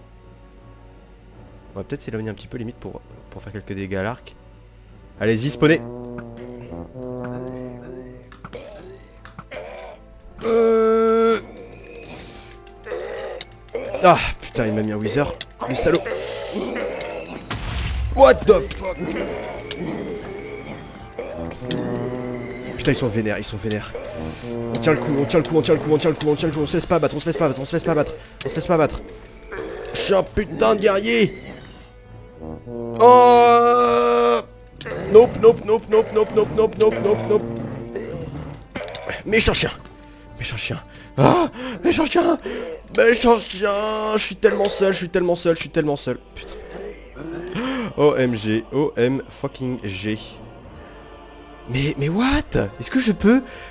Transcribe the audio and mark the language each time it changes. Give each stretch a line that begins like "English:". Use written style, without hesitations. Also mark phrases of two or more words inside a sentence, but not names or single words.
French: On va peut-être s'éloigner un petit peu limite pour faire quelques dégâts à l'arc. Allez-y, spawnez. Ah putain il m'a mis un wither. Le salaud.
English: What the fuck.
French: Putain ils sont vénères, ils sont vénères. On tient le coup, on tient le coup, on tient le coup, on tient le coup, on tient le coup. On se laisse pas abattre, on se laisse pas abattre, on se laisse pas abattre. On se laisse pas abattre. Je suis un putain de guerrier. Oh.
English: Nope, nope, nope, nope, nope, nope, nope, nope, nope, nope.
French: Méchant chien. Méchant chien. Ah, méchant chien. Méchant chien. Je suis tellement seul, je suis tellement seul, je suis tellement seul.
English: Putain. OMG, OM fucking G.
French: Mais what? Est-ce que je peux?